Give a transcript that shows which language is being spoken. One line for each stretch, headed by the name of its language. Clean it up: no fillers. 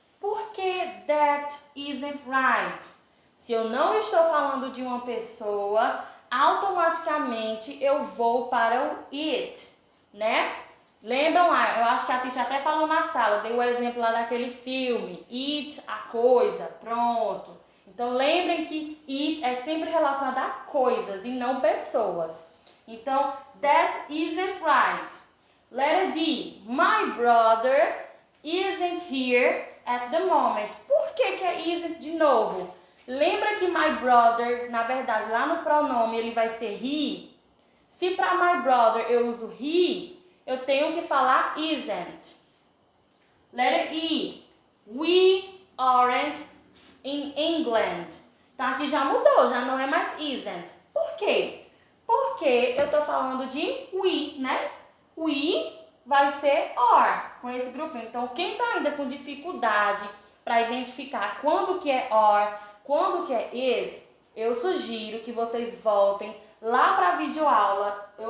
Portuguese: Por que
English: that isn't right?
Portuguese: Se eu não estou falando de uma pessoa, automaticamente eu vou para o it, né? Lembram lá, eu acho que a teacher até falou na sala, dei o exemplo lá daquele filme, it, a coisa, pronto. Então lembrem que it é sempre relacionado a coisas e não pessoas.
English: Então, that isn't right. Letter D, my brother isn't here at the moment.
Portuguese: Por que é isn't de novo? Lembra que my brother, na verdade, lá no pronome ele vai ser he. Se para my brother eu uso he, eu tenho que falar isn't.
English: Letter E, we aren't in England.
Portuguese: Tá, aqui já mudou, já não é mais isn't. Por quê? Porque eu tô falando de we, né? We vai ser are, com esse grupinho. Então, quem tá ainda com dificuldade para identificar quando que é are, quando que é is, eu sugiro que vocês voltem lá para a videoaula.